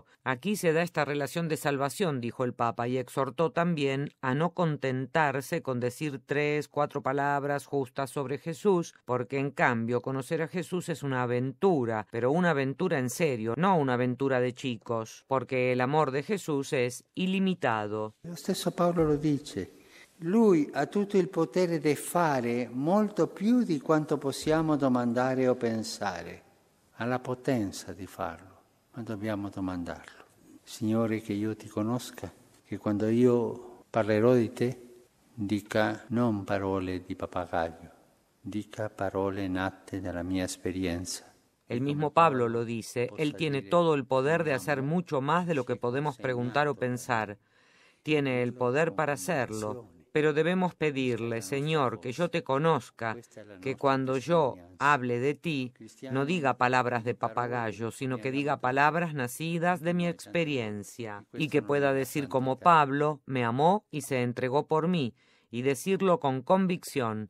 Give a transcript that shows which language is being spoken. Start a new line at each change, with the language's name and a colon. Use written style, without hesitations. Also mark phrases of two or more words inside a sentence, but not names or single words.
Spanish: Aquí se da esta relación de salvación, dijo el Papa, y exhortó también a no contentarse con decir 3, 4 palabras justas sobre Jesús, porque en cambio conocer a Jesús es una aventura, pero una aventura en serio, no una aventura de chicos, porque el amor de Jesús es ilimitado.
Italian: Lo stesso Paolo lo dice. Lui ha tutto il potere di fare molto più di quanto possiamo domandare o pensare. Ha la potenza di farlo, ma dobbiamo domandarlo. Signore, che io ti conosca, che quando io parlerò di te, dica non parole di papagaio, dica parole nate dalla mia esperienza.
Spanish: El mismo Pablo lo dice, él tiene todo el poder de hacer mucho más de lo que podemos preguntar o pensar. Tiene el poder para hacerlo, pero debemos pedirle, Señor, que yo te conozca, que cuando yo hable de ti, no diga palabras de papagayo, sino que diga palabras nacidas de mi experiencia, y que pueda decir como Pablo, me amó y se entregó por mí, y decirlo con convicción.